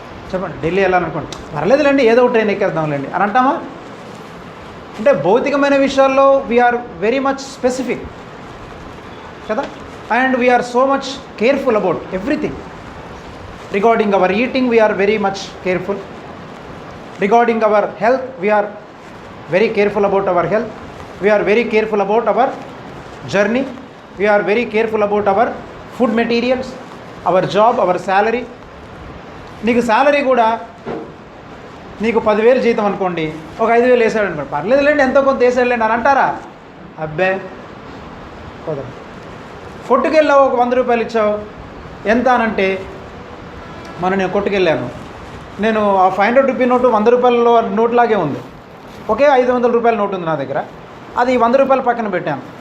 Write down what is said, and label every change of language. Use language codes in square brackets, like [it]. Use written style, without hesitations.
[te] చెప్పండి. ఢిల్లీ వెళ్ళాలనుకోండి, పర్లేదులేండి ఏదో ఒక ట్రైన్ ఎక్కేద్దాంలేండి అని అంటామా? అంటే భౌతికమైన విషయాల్లో [en] We are very much specific కదా, and we are so much careful about everything. Regarding our eating, we are very much careful. Regarding our health, we are very careful about our health. We are very careful about our journey. We are very careful about our food materials, our job, our salary. [te] నీకు salary కూడా నీకు 10,000 జీతం అనుకోండి, ఒక 5,000 వేసాడు అనుకోండి, పర్లేదులేండి ఎంతో కొంత వేసాడులేండి అని అంటారా? అబ్బే కుదరదు. కొట్టుకెళ్ళావు, ఒక 100 రూపాయలు ఇచ్చావు, ఎంత అనంటే, నేను కొట్టుకెళ్ళాను, నేను ఆ 500 రూపీ నోటు 100 రూపాయల నోట్లాగే ఉంది, ఒకే 500 రూపాయల నోటు ఉంది నా దగ్గర, అది 100 రూపాయలు పక్కన పెట్టాను.